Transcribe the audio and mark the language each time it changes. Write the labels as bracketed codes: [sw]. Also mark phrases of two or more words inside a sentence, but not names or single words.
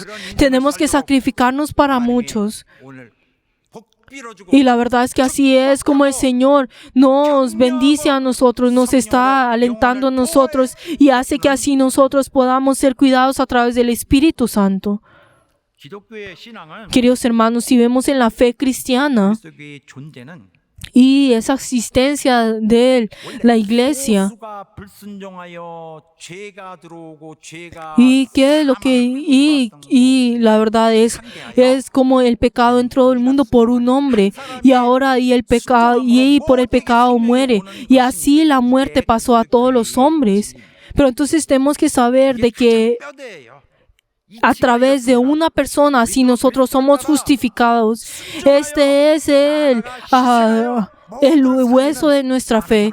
[es] Tenemos que sacrificarnos para muchos. Y la verdad es que así es como el Señor nos bendice a nosotros, nos está alentando a nosotros y hace que así nosotros podamos ser cuidados a través del Espíritu Santo. [ko] 기독교의 신앙은 [es] Queridos hermanos, si vemos en la fe cristiana [ko] 그리스도교의 존재는 [es] y esa existencia de la iglesia, [ko] 소수가 불순종하여 죄가 들어오고 죄가 [es] y qué es lo que y la verdad es como el pecado entró al mundo por un hombre, y ahora y el pecado y por el pecado muere, y así la muerte pasó a todos los hombres. Pero entonces tenemos que saber de que a través de una persona, si nosotros somos justificados, este es el hueso de nuestra fe.